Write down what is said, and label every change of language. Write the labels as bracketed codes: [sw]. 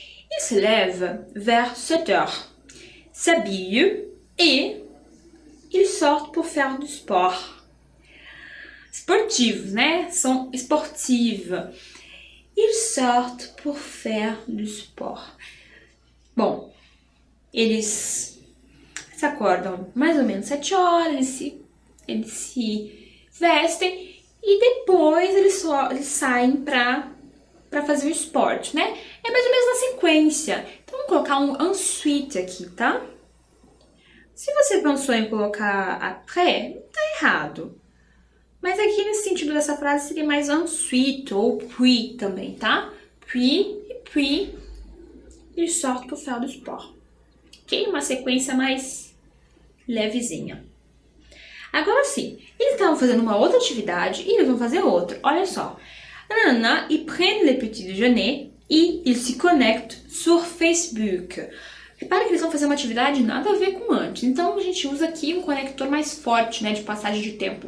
[fr] Il se lève vers 7 heures, s'habille et il sort pour faire du sport. [pt] Sportivos, né? São esportivos. [fr] Ils sortent pour faire du sport. [pt] Bom, eles se acordam mais ou menos 7 horas, eles se vestem e depois eles saem para fazer o esporte, né? É mais ou menos na sequência. Então, vamos colocar um ensuite aqui, tá? Se você pensou em colocar après, tá errado. Mas aqui, nesse sentido dessa frase, seria mais ensuite ou puis também, tá? [fr] Puis, ils sortent pour faire du sport. Ok? [pt] Uma sequência mais levezinha. Agora sim, eles estavam fazendo uma outra atividade e eles vão fazer outra. Olha só. [fr] Nanana, ils prennent le petit déjeuner e ils se connectent sur Facebook. [pt] Repara que eles vão fazer uma atividade nada a ver com antes. Então, a gente usa aqui um conector mais forte, né, de passagem de tempo.